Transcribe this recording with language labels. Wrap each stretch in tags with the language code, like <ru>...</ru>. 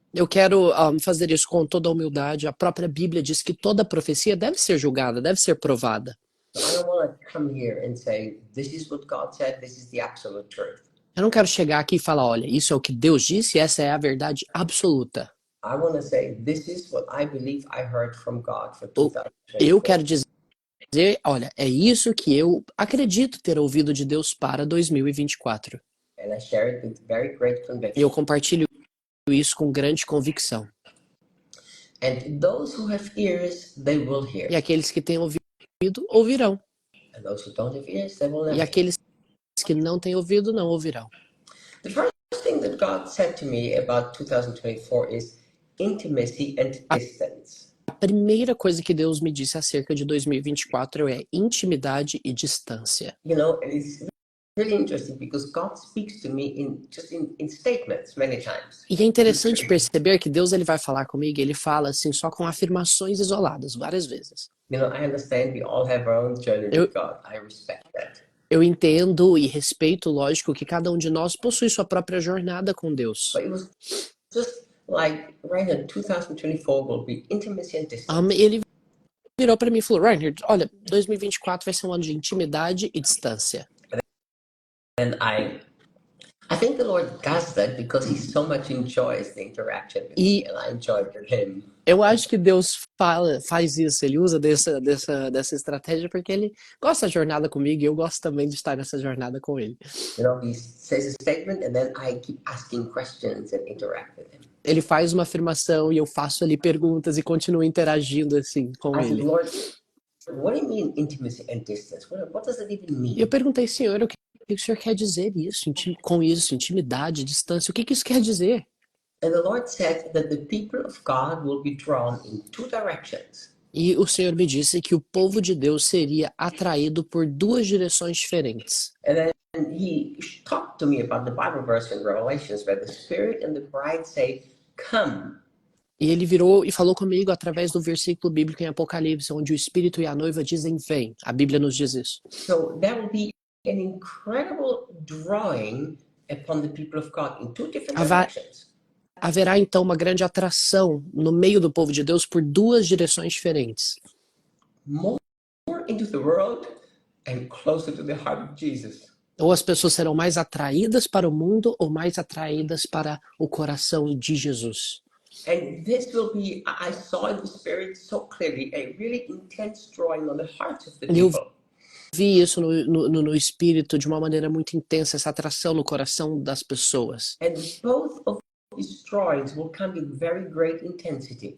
<pt>Eu quero fazer isso com toda a humildade. A própria Bíblia diz que toda profecia deve ser julgada, deve ser provada.</pt> <en>So I don't want to come here and say, this is what God said, this is the absolute truth.</en> <pt>Eu não quero chegar aqui e falar, olha, isso é o que Deus disse, essa é a verdade absoluta.</pt> <en>I want to say, this is what I believe I heard from God for</en> <pt>Eu quero dizer, olha, é isso que eu acredito ter ouvido de Deus para 2024.</pt> <en>And I share it with very great</en> <pt>E</pt> <en>conviction.</en> <pt>eu compartilho isso com grande convicção.</pt> <en>And those who have ears, they will hear.</en> <pt>E aqueles que têm ouvido, ouvirão.</pt> <en>And those who don't have ears, they will never</en> <pt>E</pt> <en>hear.</en> <pt>aqueles que não têm ouvido, não ouvirão.</pt> <en>The first thing that God said to me about 2024 is intimacy and distance.</en> <pt>A primeira coisa que Deus me disse acerca de 2024 é intimidade e distância.</pt> <en>You know, and it's really interesting because God speaks to me in statements many times.</en> <pt>E é interessante perceber que Deus ele vai falar comigo, ele fala assim só com afirmações isoladas, várias vezes.</pt> <en>You know, I understand we all have our own journey with God. I respect that.</en> <pt>Eu entendo e respeito, lógico, que cada um de nós possui sua própria jornada com Deus.</pt> <en>But it was just like, Reinhard, 2024 will be intimacy and distance.</en> <pt>Ele virou para mim e falou, Reinhard, olha, 2024 vai ser um ano de intimidade e distância.</pt> <en>And I think the Lord does that because He so much enjoys the interaction with me, and I enjoy with Him.</en> <pt>Eu acho que Deus faz isso, ele usa dessa estratégia porque ele gosta da jornada comigo e eu gosto também de estar nessa jornada com ele.</pt> <en>You know, He says a statement and then I keep asking questions and interact with Him.</en> <pt>Ele faz uma afirmação e eu faço ali perguntas e continuo interagindo assim com</pt> <en>I said,</en> <pt>ele.</pt> <en>Lord, what do you mean intimacy and distance? What does that even mean?</en> <pt>E eu perguntei, Senhor, o que o Senhor quer dizer isso, com isso, intimidade, distância, o que isso quer dizer?</pt> <en>And the Lord said that the people of God will be drawn in two directions.</en> <pt>E o Senhor me disse que o povo de Deus seria atraído por duas direções diferentes.</pt> <en>And then He talked to me about the Bible verse in Revelations where the Spirit and the bride say, come.</en> <pt>E ele virou e falou comigo através do versículo bíblico em Apocalipse, onde o Espírito e a noiva dizem vem. A Bíblia nos diz isso.</pt> <en>So there will be an incredible drawing upon the people of God in two different directions.</en> <pt>Haverá então uma grande atração no meio do povo de Deus por duas direções diferentes.</pt> <en>More into the world and closer to the heart of Jesus.</en> <pt>Ou as pessoas serão mais atraídas para o mundo ou mais atraídas para o coração de Jesus.</pt> <en>And this will be, I saw in the Spirit so clearly, a really intense drawing on the hearts of the people.</en> <pt>Vi isso no espírito de uma maneira muito intensa, essa atração no coração das pessoas.</pt> <en>And both of these drawings will come with very great intensity.</en>